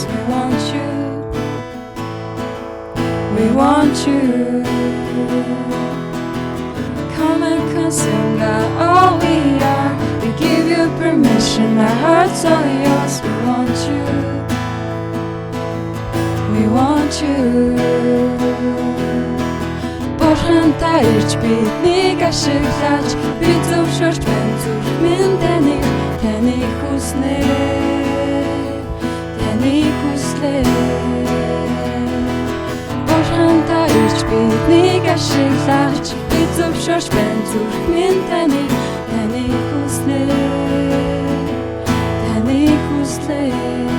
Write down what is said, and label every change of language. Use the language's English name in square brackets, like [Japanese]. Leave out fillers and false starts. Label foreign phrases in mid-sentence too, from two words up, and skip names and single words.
[English] We want you. We want you. Come and consume, God, all we are. We give you permission, our hearts are yours. We want you. We want you. [Mongolian] Бурхан та ирж биднийг ашиглаж, би зөвшөөрч байна зүрх минь таны хүснээ, таны хүслээ. Бурхан та ирж биднийг ашиглаж, би зөвшөөрч байна зүрх минь таны хүснээ, таны хүслээ.